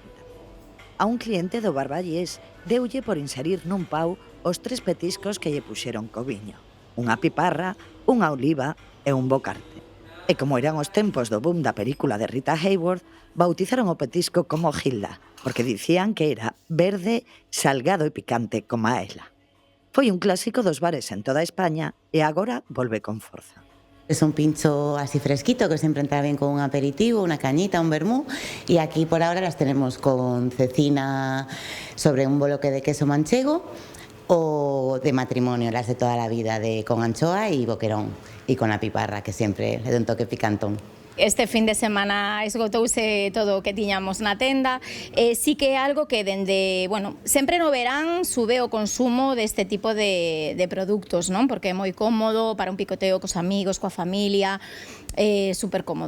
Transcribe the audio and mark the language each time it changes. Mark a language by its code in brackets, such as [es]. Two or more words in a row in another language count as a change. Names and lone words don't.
[gl] A un cliente do Barballés deulle por inserir nun pau os 3 petiscos que lle puxeron co viño: unha piparra, unha oliva e un bocarte. E como eran os tempos do boom da película de Rita Hayworth, bautizaron o petisco como Gilda, porque dicían que era verde, salgado e picante como a ela. Foi un clásico dos bares en toda España e agora volve con forza. [es] Es un pincho así fresquito que siempre entra bien con un aperitivo, una cañita, un vermú, y aquí por ahora las tenemos con cecina sobre un bloque de queso manchego o de matrimonio, las de toda la vida, con anchoa y boquerón, y con la piparra, que siempre le da un toque picantón. [gl] Este fin de semana esgotouse todo o que tiñamos na tenda. Sí que é algo que sempre no verán sube o consumo deste tipo de produtos, non? Porque é moi cómodo para un picoteo cos amigos, coa familia, super cómodo.